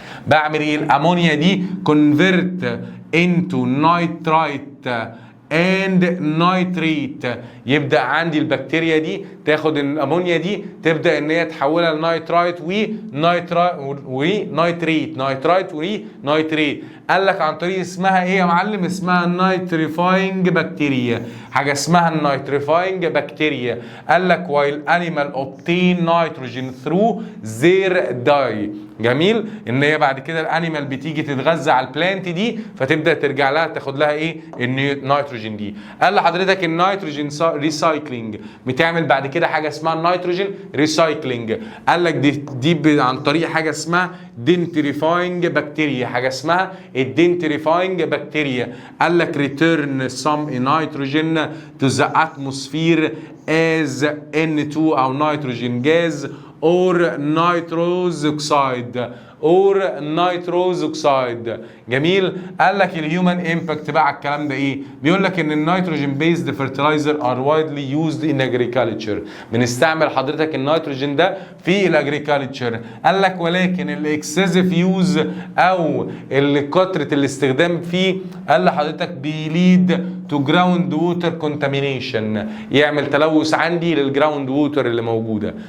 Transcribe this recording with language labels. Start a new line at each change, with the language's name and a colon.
Arabic: بعمل ايه؟ الامونيا دي
English: convert into nitrite and nitrate،
Arabic: يبدا عندي البكتيريا دي تاخد الامونيا دي تبدا ان هي تحولها لنيترايت ونيتريت، نيترايت ونيتريت. قال لك عن طريق اسمها ايه يا معلم؟ اسمها النيتريفاينج بكتيريا، حاجه اسمها النيتريفاينج بكتيريا. قال لك
English: while animal obtain nitrogen through their diet.
Arabic: جميل ان هي بعد كده الانيمال بتيجي تتغذى على البلانت دي فتبدا ترجع لها تاخد لها ايه؟ النيتروجين دي. قال لحضرتك النيتروجين ريسايكلينج بتعمل بعد كده حاجه اسمها النيتروجين ريسايكلينج. قال لك دي عن طريق حاجه اسمها دنتريفاينج بكتيريا، حاجه اسمها الدنتريفاينج بكتيريا. قال لك
English: return some nitrogen to the atmosphere as N2 او nitrogen gas or nitrous oxide or nitrous oxide.
Arabic: جميل. قال لك الهيومن امباكت بقى على الكلام ده ايه؟ بيقول لك ان
English: النيتروجين based fertilizer are widely used in agriculture,
Arabic: بنستعمل حضرتك النيتروجين ده في الاجريكلتشر. قال لك ولكن الاكسسيف يوز او كثره الاستخدام فيه قال لحضرتك
English: بيليد to ground water contamination,
Arabic: يعمل تلوث عندي للجراوند ووتر اللي موجوده.